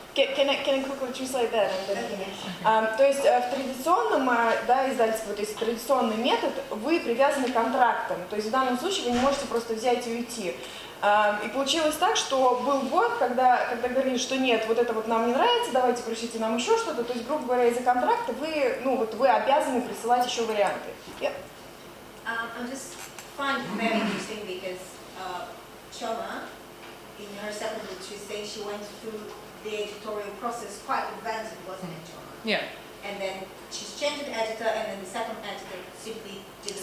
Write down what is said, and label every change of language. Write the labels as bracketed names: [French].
[English] Can I quickly translate that? [Russian] То есть в традиционном издательстве, то есть традиционный метод, вы привязаны к контрактам. То есть в данном случае вы не можете просто взять и уйти. И получилось так, что был год, когда говорили, что нет, вот это вот нам не нравится, давайте пришлите нам еще что-то. То есть, грубо говоря, из-за контракта вы обязаны присылать еще варианты. [English] I just find it very interesting because Hиома, in her second book, she says she went through the editorial process quite advanced, wasn't it, John? Yeah. And then she's changed the editor, and then the second editor simply didn't